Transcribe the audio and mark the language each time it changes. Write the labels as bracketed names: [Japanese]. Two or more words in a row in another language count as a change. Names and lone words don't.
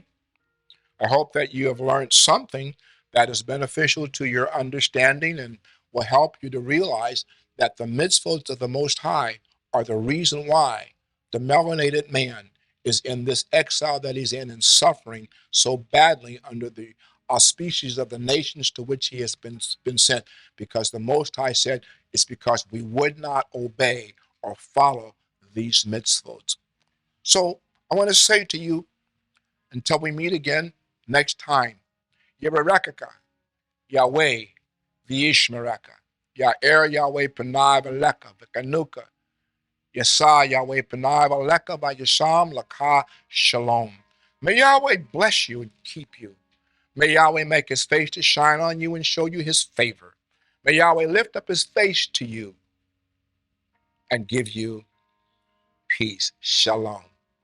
[English] I hope that you have learned something that is beneficial to your understanding and will help you to realize that the mitzvahs of the Most High are the reason why the melanated man is in this exile that he's in and suffering so badly under the auspices of the nations to which he has been sent, because the Most High said it's because we would not obey or follow these mitzvahs. So I want to say to you, until we meet again next time, [Hebrew] יברכך יהוה וישמרך יאר יהוה פניו אליך ויחנך ישא יהוה פניו אליך וישם לך שלום. [English] May Yahweh bless you and keep you. May Yahweh make his face to shine on you and show you his favor. May Yahweh lift up his face to you and give you peace. Shalom.